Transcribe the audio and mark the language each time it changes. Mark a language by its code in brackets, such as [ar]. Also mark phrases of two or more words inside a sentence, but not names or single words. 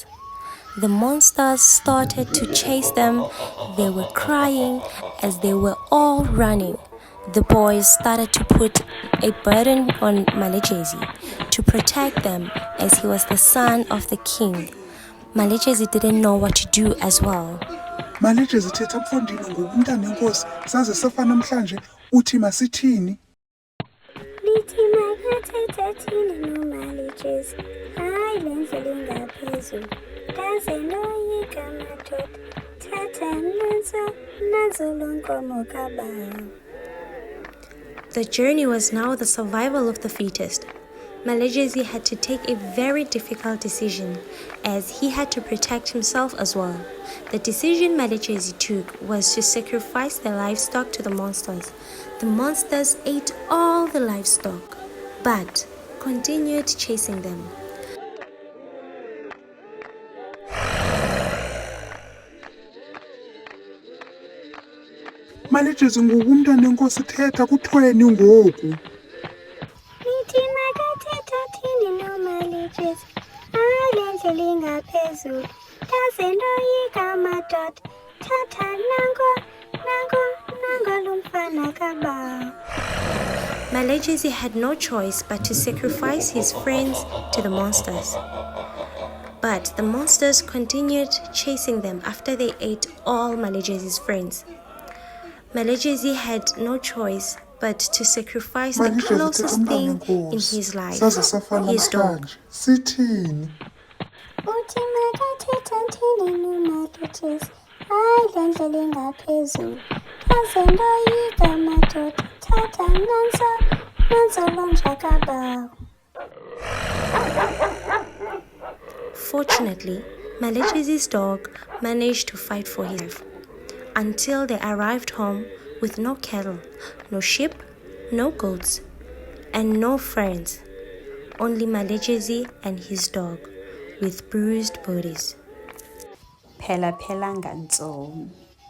[en] The monsters started to chase them. They were crying as they were all running. The boys started to put a burden on Malejezi to protect them, as he was the son of the king. Malejezi didn't know what to do as well. [xh] Malejezi thetha mfondini ngumntana enkosi saze safa namhlanje uthi masithini? Lithi makathetha thini noMalejezi, hayi le ndlela ingaphezulu, ndaze ndoyika madoda, thatha nanzo lonkomo kabawo. [en] The journey was now the survival of the fittest. Malejezi had to take a very difficult decision, as he had to protect himself as well. The decision Malejezi took was to sacrifice the livestock to the monsters. The monsters ate all the livestock, but continued chasing them. [xh] Malejezi ngumntana enkosi thetha kuthweni ngoku? Lithi makathetha thini noMalejezi, hayi le ndlela ingaphezulu, ndaze ndoyika madoda, thatha nango lo mfana kabawo. [en] Malejezi had no choice but to sacrifice his friends to the monsters. But the monsters continued chasing them after they ate all Malejezi's friends. Malejezi had no choice but to sacrifice the closest thing in his life, his dog. [xh] Sithini? Uthi makathetha thini noMalejezi, hayi le ndlela ingaphezulu, ndaze ndoyika madoda, thatha nanzo lo mfana kabawo. [en] Fortunately, Malejezi's dog managed to fight for his life until they arrived home with no cattle, no sheep, no goats, and no friends. Only Malejezi and his dog with bruised bodies. [xh] Phela phela ngantsomi.